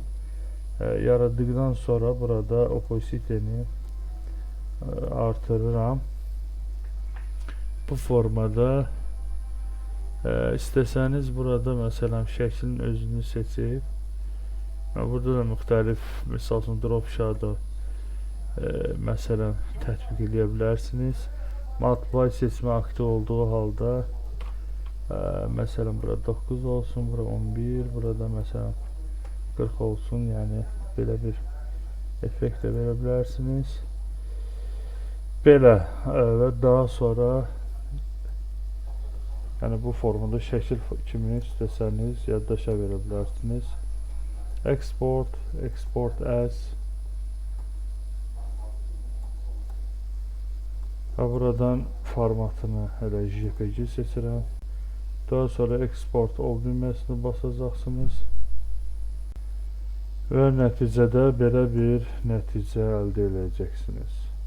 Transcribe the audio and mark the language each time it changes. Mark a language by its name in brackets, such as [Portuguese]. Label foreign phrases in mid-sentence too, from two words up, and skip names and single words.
[Azerbaijani] Yaradıqdan sonra burada opposite-ni artırıram. Bu formada istəsəniz burada məsələn şəklin özünü seçib burada da müxtəlif misal üçün [English] drop shadow [Azerbaijani] məsələn tətbiq edə bilərsiniz. Multiply seçimi aktiv olduğu halda məsələn bura 9 olsun, bura 11, burada məsələn 40 olsun, yəni belə bir effekt də verə bilərsiniz. Belə və daha sonra yəni bu formada şəkil kimi istəsəniz yaddaşa verə bilərsiniz. [English] Export as [Azerbaijani] və buradan formatını elə JPG seçirəm. Daha sonra export ol düyməsini basacaqsınız və nəticədə belə bir nəticə əldə edəcəksiniz.